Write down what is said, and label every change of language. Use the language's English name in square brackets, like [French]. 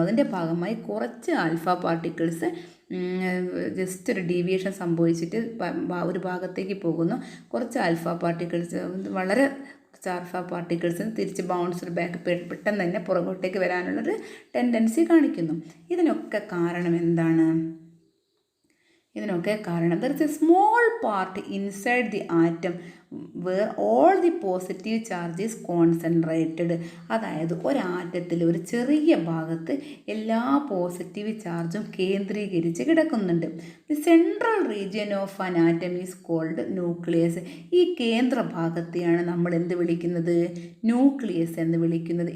[Malayalam] അതിൻ്റെ ഭാഗമായി കുറച്ച് ആൽഫ പാർട്ടിക്കിൾസ് ജസ്റ്റ് ഒരു ഡീവിയേഷൻ സംഭവിച്ചിട്ട് ഒരു ഭാഗത്തേക്ക് പോകുന്നു. കുറച്ച് ആൽഫ പാർട്ടിക്കിൾസ് വളരെ ആൽഫ പാർട്ടിക്കിൾസിന് തിരിച്ച് ബൗൺസ്ഡ് ബാക്ക് പെട്ടെന്ന് തന്നെ പുറകോട്ടേക്ക് വരാനുള്ളൊരു ടെൻഡൻസി കാണിക്കുന്നു. ഇതിനൊക്കെ കാരണം എന്താണ്? [English] there is a small part inside the atom where all the positive charge is concentrated. [Malayalam] അതായത് ഒരാറ്റത്തിൽ ഒരു ചെറിയ ഭാഗത്ത് എല്ലാ പോസിറ്റീവ് ചാർജും കേന്ദ്രീകരിച്ച് കിടക്കുന്നുണ്ട്. [English] The central region of an atom is called nucleus. [Malayalam] ഈ കേന്ദ്രഭാഗത്തെയാണ് നമ്മൾ എന്ത് വിളിക്കുന്നത്? ന്യൂക്ലിയസ് എന്ന് വിളിക്കുന്നത്.